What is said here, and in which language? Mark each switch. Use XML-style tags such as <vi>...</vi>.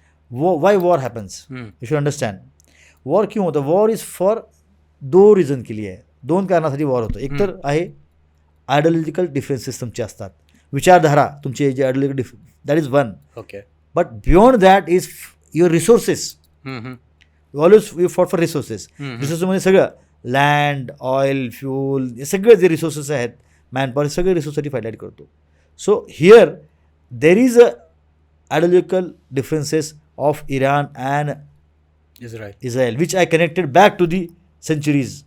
<en>Why war happens? You should understand.</en> <mr>War क्यों होतं?</mr> <en>war is for 2 reason</en> <mr>केली आहे. 2 कारणासाठी वॉर होतं. एक तर आहे आयडियोलॉजिकल डिफरन्सेस तुमचे असतात, विचारधारा तुमचे जे ideological that is one. Okay.</mr> <en>But beyond that is your resources. Always you fought for resources.</en> <mr>रिसोर्सेसमध्ये सगळं लँड, ऑइल, फ्यूल, हे सगळे जे रिसोर्सेस आहेत, मॅनपॉवर, सगळे रिसोर्ससाठी फाईट करतो.</mr> <en>So here there is a ideological differences of Iran and Israel, which I connected back to the centuries.</en>